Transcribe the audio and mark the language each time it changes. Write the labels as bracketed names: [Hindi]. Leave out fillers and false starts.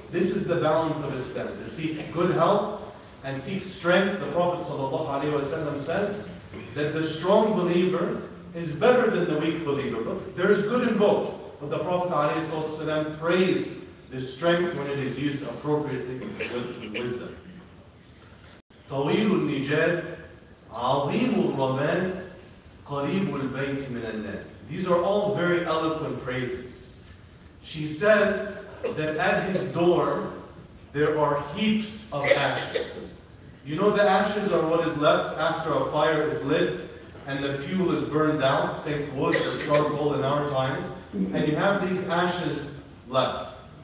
[English] This is the balance of Islam, to seek good health and seek strength. The Prophet ﷺ says that the strong believer is better than the weak believer. But there is good in both. But the Prophet ﷺ praised this strength when it is used appropriately with wisdom. [Arabic] طويل النجاد عظيم الرماد قريب البيت من النار. [English] These are all very eloquent praises. She says that at his door there are heaps of ashes. You know, the ashes are what is left after a fire is lit and the fuel is burned out. Think wood or charcoal in our times. And you have these ashes left.